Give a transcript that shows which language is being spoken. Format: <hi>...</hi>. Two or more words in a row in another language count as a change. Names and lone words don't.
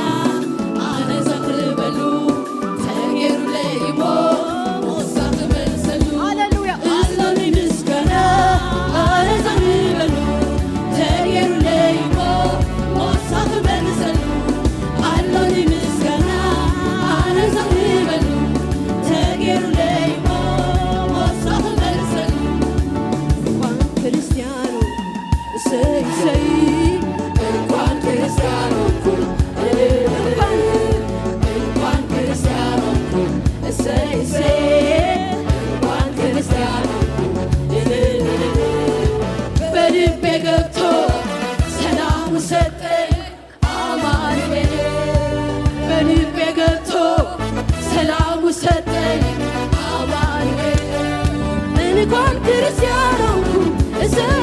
<ti>ኣነ ዘቕርበሉ ተገይሩ ለይሞ ሞሳኽ መልሰሉ ሃሌሉያ ኣሎን ምስጋና ኣነ ዘቕርበሉ ተገይሩ ለይሞ ሞሳኽ መልሰሉ ኣሎን ምስጋና ኣነ ዘቕርበሉ ተገይሩ ለይሞ ሞሳኽ መልሰሉ</ti> <am>እንኳን ክርስቲያኑ እሰይ እሰይ እንኳን ክርስቲያኑ እንኳን ክርስቲያኑ እሰይ እሰይ እንኳን ክርስቲያኑ በልቤ ገብቶ ሰላም ሰጠኝ አማኑኤል በልቤ ገብቶ ሰላም ሰጠኝ አማኑኤል እንኳን ክርስቲያን ሆንኩ እሰይ</am>